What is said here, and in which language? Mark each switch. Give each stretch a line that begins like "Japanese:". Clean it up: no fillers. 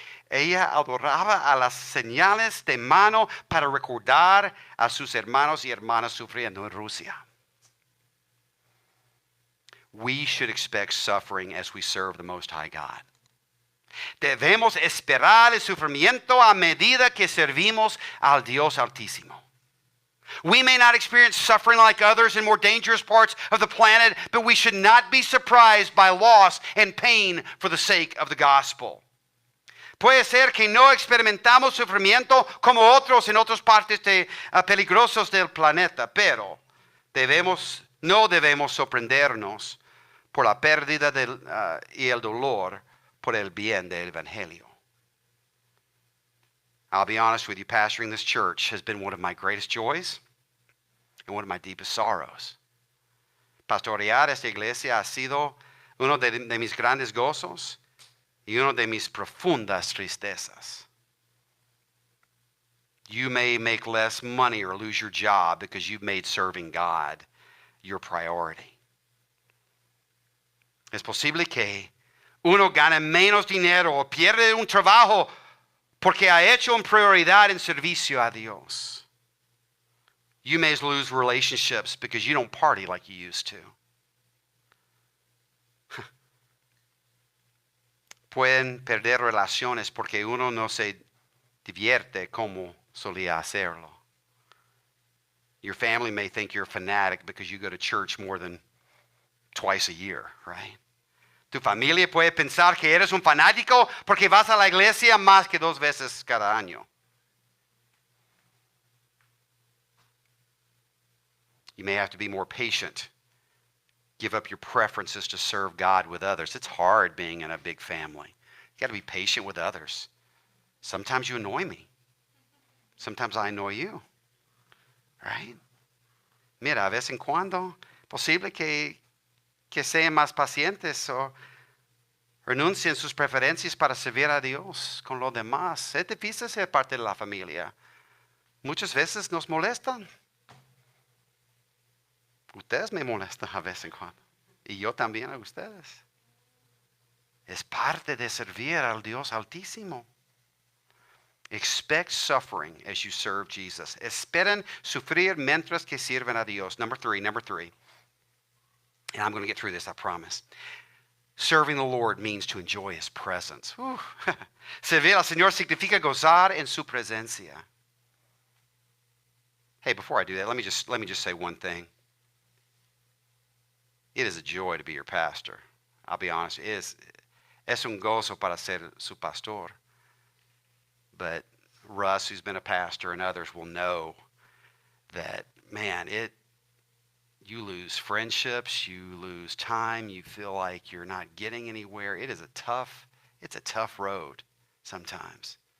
Spanish: Ella adoraba a las señales de mano para recordar a sus hermanos y hermanas sufriendo en Rusia.
English: We should expect suffering as we serve the Most High God.
Spanish: Debemos esperar el sufrimiento a medida que servimos al Dios Altísimo.
English: We may not experience suffering like others in more dangerous parts of the planet, but we should not be surprised by loss and pain for the sake of the gospel.
Spanish: Puede ser que no experimentamos sufrimiento como otros en otras partes peligrosas del planeta, pero no debemos sorprendernos por la pérdida y el dolor por el bien del Evangelio.
English: I'll be honest with you, pastoring this church has been one of my greatest joys and one of my deepest sorrows.
Spanish: Pastorear esta iglesia ha sido uno de mis grandes gozos y uno de mis profundas tristezas.
English: You may make less money or lose your job because you've made serving God your priority.
Spanish: Es posible que uno gane menos dinero o pierde un trabajo porque ha hecho una prioridad en servicio a Dios.
English: You may lose relationships because you don't party like you used to.
Spanish: Pueden perder relaciones porque uno no se divierte como solía hacerlo.
English: Your family may think you're a fanatic because you go to church more than twice a year, right?
Spanish: Tu familia puede pensar que eres un fanático porque vas a la iglesia más que 2 veces cada año.
English: You may have to be more patient. Give up your preferences to serve God with others. It's hard being in a big family. You got to be patient with others. Sometimes you annoy me. Sometimes I annoy you. Right?
Spanish: Mira, a vez en cuando, posible que sean más pacientes o renuncien sus preferencias para servir a Dios con los demás. Es difícil ser parte de la familia. Muchas veces nos molestan. Ustedes me molestan a vez en cuando. Y yo también a ustedes. Es parte de servir al Dios Altísimo.
English: Expect suffering as you serve Jesus.
Spanish: Esperen sufrir mientras que sirven a Dios.
English: Number three. And I'm going to get through this, I promise. Serving the Lord means to enjoy His presence.
Spanish: Servir al Señor significa gozar en su presencia.
English: Hey, before I do that, let me just say one thing. It is a joy to be your pastor. I'll be honest.
Spanish: Es un gozo para ser su pastor.
English: But Russ, who's been a pastor, and others will know that, man, you lose friendships, you lose time, you feel like you're not getting anywhere. It's a tough road sometimes.